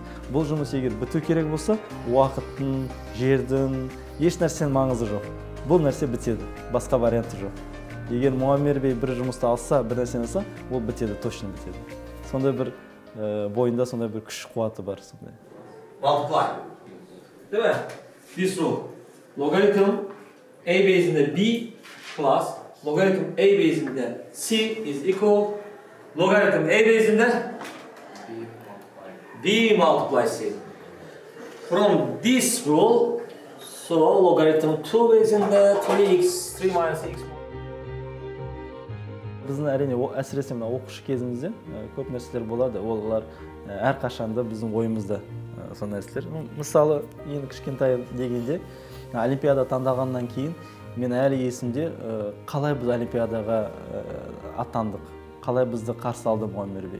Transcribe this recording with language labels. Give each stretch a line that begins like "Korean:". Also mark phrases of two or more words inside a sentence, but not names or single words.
Kazakh: Бұл жұмыс егер біту керек болса, уақыттың, жердің, еш нәрсенің маңызы жоқ. Бұл нәрсе бітеді, басқа варианты жоқ. Егер Муаммер бей бір жұмысты алса, бір нәрсені алса, ол бітеді, точно бітеді. Сондай бір бойында сондай бір күш қуаты бар сондай.
Turkish: Multiply. Değil mi?
English: This rule. Logarithm a base'inde b plus logarithm a base'inde c is equal logarithm a base'inde b multiply c. From this rule, so logarithm 2 base'inde 3x 3 minus x.
Kazakh: Біздің әрине әсіресе мына оқушы кезімізде көп нәрселер болады. Олар әрқашанда біздің ойымызда сол нәрселер. Мысалы, енді кішкентай дегенде олимпиада таңдағаннан кейін мен әлі есімде қалай біз олимпиадаға аттандық, қалай бізді қарсы алды мұғалім.